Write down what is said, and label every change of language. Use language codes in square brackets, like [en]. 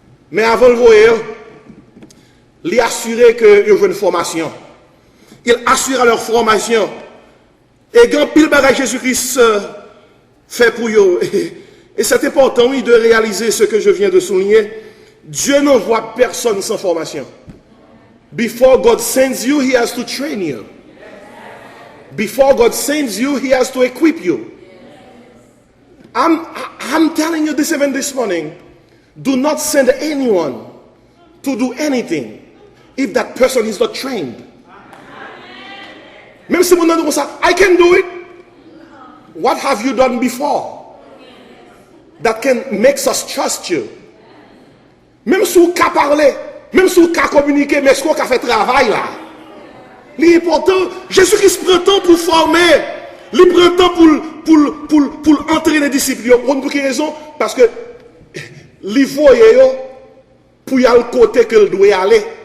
[fr] Mais avant le voyer, il assurait qu'il y avait une formation. Il assura leur formation. Et quand pile bagage Jésus-Christ fait pour eux. Et c'est important, oui, de réaliser ce que je viens de souligner. Dieu n'envoie personne sans formation. [en] Before God sends you, He has to train you. Before God sends you, He has to equip you. I'm telling you this even this morning. Do not send anyone to do anything if that person is not trained. [fr] Même si vous n'avez pas ça, [en] I can do it. What have you done before that can make us trust you? [fr] Même si vous pouvez parler, même si vous pouvez communiquer, mais est-ce qu'on a fait travail là? L'important, Jésus-Christ prend temps pour former, il prend temps pour entraîner les disciples. Pour quelle raison? Parce que il voyait pour y aller le côté qu'il doit aller.